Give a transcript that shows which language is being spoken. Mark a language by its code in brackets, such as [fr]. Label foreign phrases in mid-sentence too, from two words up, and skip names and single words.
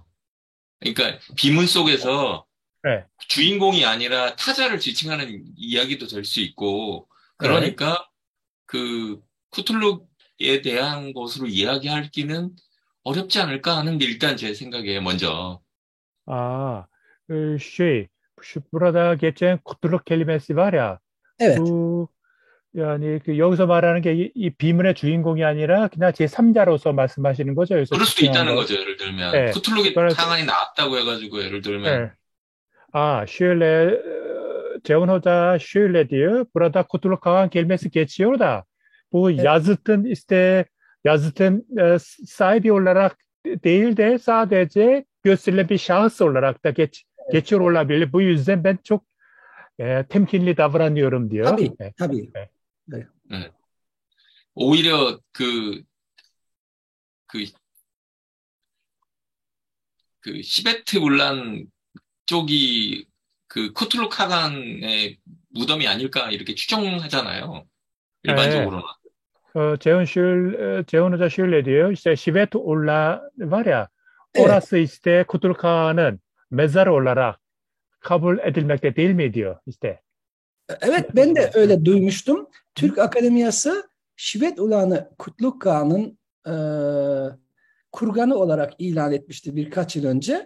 [ko] 그러니까 비문 속에서 주인공이 아니라 타자를 지칭하는 이야기도 될 수 있고 그러니까 그 쿠툴룩에 대한 것으로 이야기하기는 어렵지 않을까 하는 게 일단 제 생각이에요, 먼저. [tr] Burada geçen kutluluk kelimesi var ya. Evet. [ko] Yani 여기서 말하는 게 이 비문의 주인공이 아니라 그냥 제3자로서 말씀하시는 거죠. 그럴 수도 있다는 거죠, 예를 들면. 쿠툴룩이 상황이 나왔다고 해가지고, 예를 들면. [tr] Ceyhun Hoca şöyle diyor. Burada kutluluk Kağan kelimesi geçiyor da bu yazıtın sahibi olarak değil de sadece gösterilen bir şahıs olarak da geçiyor olabilir. Bu yüzden ben çok temkinli davranıyorum diyor. Tabii. [ko] 오히려 시베트 울란 쪽이 그 쿠툴룩 카간의 무덤이 아닐까 이렇게 추정하잖아요. 일반적으로는. [tr] Ceyhun Hoca şöyle diyor. İşte Şivet Ullah var ya. Orası işte Kutluk Kağan'ın mezarı olarak kabul edilmekte değil mi diyor işte. Evet, ben de öyle duymuştum. Türk Akademiyası Şivet Ullah'ını Kutluk Kağan'ın kurganı olarak ilan etmişti birkaç yıl önce.